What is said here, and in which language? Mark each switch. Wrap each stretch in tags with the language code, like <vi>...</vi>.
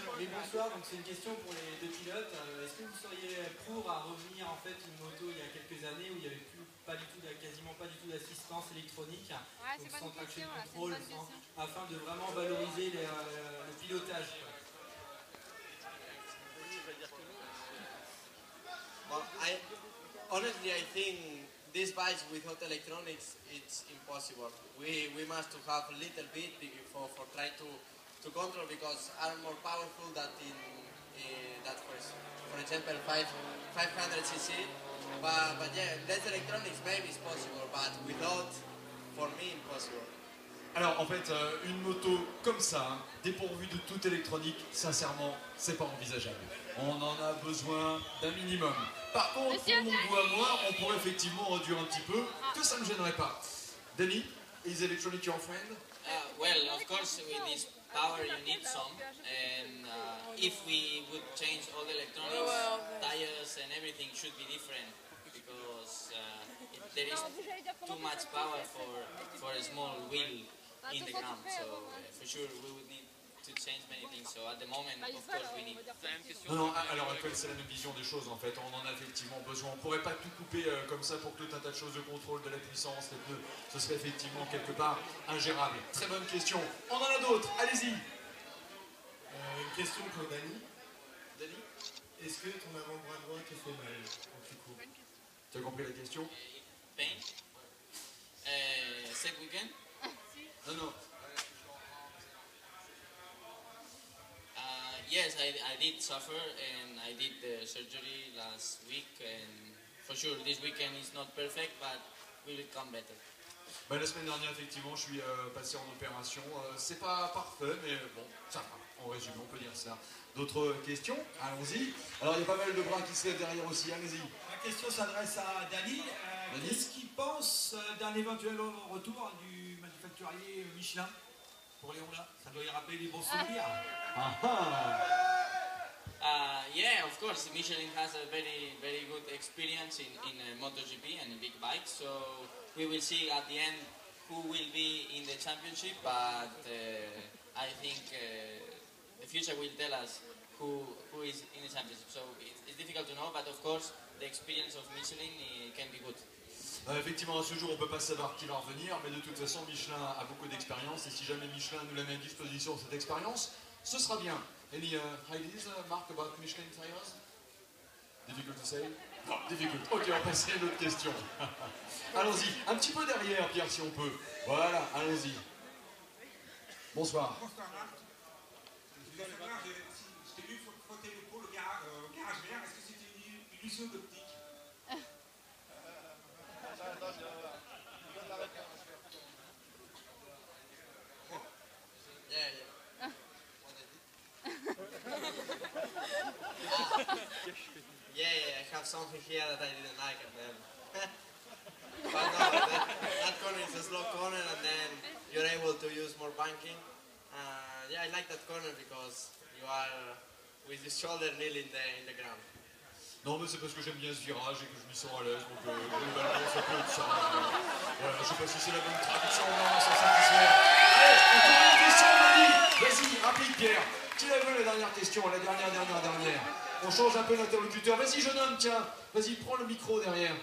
<fr>Oui, bonsoir, donc c'est une question pour les deux pilotes. Est-ce que vous seriez pour à revenir en fait une moto il y a quelques années où il n'y avait plus quasiment pas du tout d'assistance électronique, donc sans traction control, afin de vraiment valoriser le pilotage?</fr> <en>Well, honestly, I think these bikes without electronics, it's impossible. We must have a little bit for try to control, because are more powerful than that for example 500cc. But yeah, less electronics maybe is possible, but without, for me, impossible.</en> <fr>Alors en fait, une moto comme ça, hein, dépourvue de toute électronique, sincèrement, c'est pas envisageable. On en a besoin d'un minimum. Par contre, pour mon goût à moi, on pourrait effectivement réduire un petit peu, que ça ne me gênerait pas.</fr> <en>Dani, is electronic your friend? Well, of course, with this power you need some, and if we would change all the electronics, tires and everything should be different, because there is too much power for a small wheel in the ground, so for sure we would need to change many things, so at the moment, of course, we need.</en> <fr>Non, à l'heure actuelle, c'est la même vision des choses en fait. On en a effectivement besoin. On ne pourrait pas tout couper comme ça pour tout un tas de choses de contrôle, de la puissance, les pneus. Ce serait effectivement quelque part ingérable. Très bonne question. On en a d'autres. Allez-y. Une question pour Dani. Dani, est-ce que ton avant-bras droit te fait mal quand tu cours? tu as compris la question?</fr> <en>Pain? Set weekend?</en> <fr>Non, non.</fr> <en>Yes, I did suffer, and I did the surgery last week, and for sure this weekend is not perfect, but we will come better.</en> <fr>Bah, la semaine dernière, effectivement, je suis passé en opération. C'est pas parfait, mais bon, ça va. En résumé, on peut dire ça. D'autres questions? Allons-y. Alors, il y a pas mal de bras qui se lèvent derrière aussi. Allez-y. La question s'adresse à Dani. Qu'est-ce qu'il pense d'un éventuel retour du manufacturier Michelin pour les Honda? Ça doit y rappeler des bons souvenirs.</fr> <en>Yeah, of course, Michelin has a very good experience in MotoGP and in big bikes, so we will see at the end who will be in the championship, but I think the future will tell us who is in the championship. So it's difficult to know, but of course the experience of Michelin can be good.</en> <fr>Effectivement, à ce jour, on ne peut pas savoir qui va revenir, mais de toute façon, Michelin a beaucoup d'expérience, et si jamais Michelin nous la met à disposition cette expérience, ce sera bien.</fr> <en>Any ideas, Mark, about Michelin tires? Difficult to say? Non, difficult.</en> <fr>Ok, on va passer à une autre question. Allons-y, un petit peu derrière, Pierre, si on peut. Voilà, allons-y. Bonsoir. Bonsoir, Marc. Je voulais savoir, je t'ai vu frotter le pot, le garage vert, est-ce que c'était une illusion d'optique?</fr> <en>Yeah, I have something here that I didn't like, and then but no, that corner is a slow corner, and then you're able to use more banking. Yeah, I like that corner because you are with your shoulder nearly in the ground.</en> <fr>Non, mais c'est parce que j'aime bien ce virage et que je m'y sens à l'aise, donc globalement, ça peut être ça. Voilà, je sais pas si c'est la bonne traduction, non, sans satisfaire. Allez, encore une question, Mani. Vas-y, rapide, Pierre. Qui la veut, la dernière question, la dernière. On change un peu l'interlocuteur. Vas-y, jeune homme, tiens. Vas-y, prends le micro derrière.</fr>